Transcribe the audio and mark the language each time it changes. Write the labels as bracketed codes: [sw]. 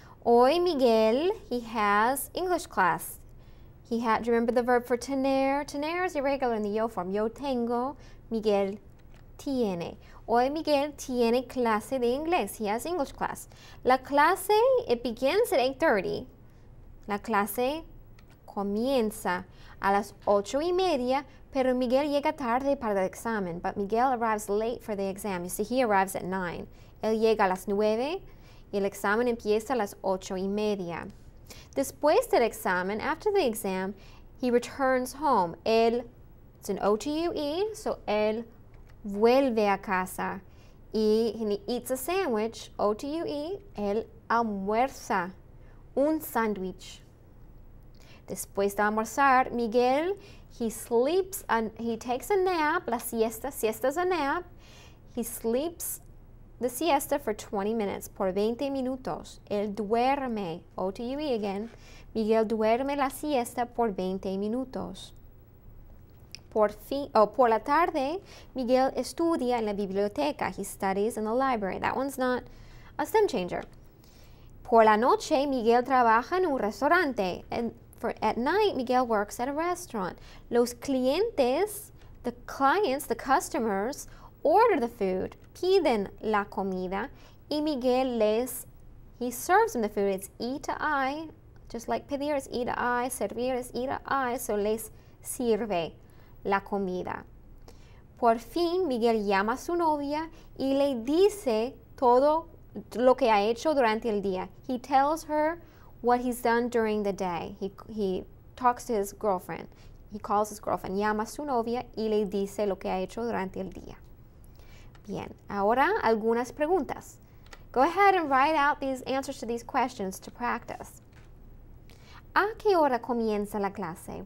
[en] Hoy Miguel, he has English class. Do you remember the verb for tener? Tener is irregular in the yo form. [es] Yo tengo, Miguel tiene. Hoy Miguel tiene clase de inglés. [en] He has English class. [es] La clase, [en] it begins at 8:30. [es] La clase comienza a las 8:30, pero Miguel llega tarde para el examen. [en] But Miguel arrives late for the exam. You see, he arrives at 9. [es] Él llega a las 9 y el examen empieza a las 8:30. Después del examen, [en] after the exam, he returns home. It's an O-T-U-E, so [es] él vuelve a casa y [en] he eats a sandwich, [es] O-T-U-E, él almuerza un sándwich. Después de almorzar, [en] Miguel, he sleeps and he takes a nap, [es] la siesta [en] is a nap. He sleeps the siesta for 20 minutes, [es] por 20 minutos. Él duerme, O-T-U-E again. Miguel duerme la siesta por 20 minutos. Por la tarde, Miguel estudia en la biblioteca. [en] He studies in the library. That one's not a stem changer. [es] Por la noche, Miguel trabaja en un restaurante. [en] And at night, Miguel works at a restaurant. [es] Los clientes, [en] the clients, the customers, order the food, [es] piden la comida, y [en] Miguel he serves them the food. It's E to I, just like pedir is E to I, servir is E to I, [es] so les sirve la comida. Por fin, Miguel llama a su novia y le dice todo lo que ha hecho durante el día. [en] He tells her what he's done during the day. He talks to his girlfriend. He calls his girlfriend, [es] llama a su novia y le dice lo que ha hecho durante el día. Bien, ahora algunas preguntas. [en] Go ahead and write out these answers to these questions to practice. [es] ¿A qué hora comienza la clase?